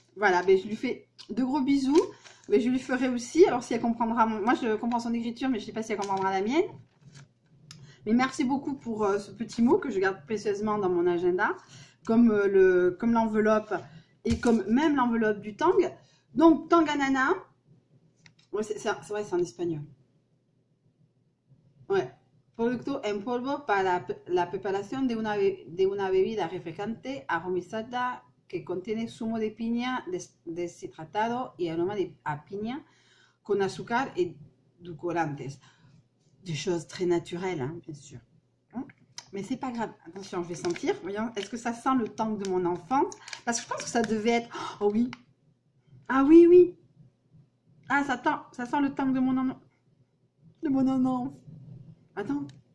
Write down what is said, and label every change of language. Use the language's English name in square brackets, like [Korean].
[French] Voilà, ben, je lui fais de gros bisous. Mais je lui ferai aussi, alors si elle comprendra, moi je comprends son écriture, mais je ne sais pas si elle comprendra la mienne. Mais merci beaucoup pour ce petit mot que je garde précieusement dans mon agenda, comme l'enveloppe et comme même l'enveloppe du tang. Donc, tanganana, ouais, c'est vrai, c'est en espagnol. Ouais. [Spanish] Producto en polvo para la preparación de una bebida refrescante aromatizada que contiene zumo de piña deshidratado y aroma a piña con azúcar et edulcorantes. [French] Des choses très naturelles, hein, bien sûr. Mais c'est pas grave. Attention, je vais sentir. Voyons, est-ce que ça sent le tang de mon enfance? Parce que je pense que ça devait être... Oh oui. Ah oui, oui. Ah, ça sent le tang de mon enfance. De mon enfance. Attends.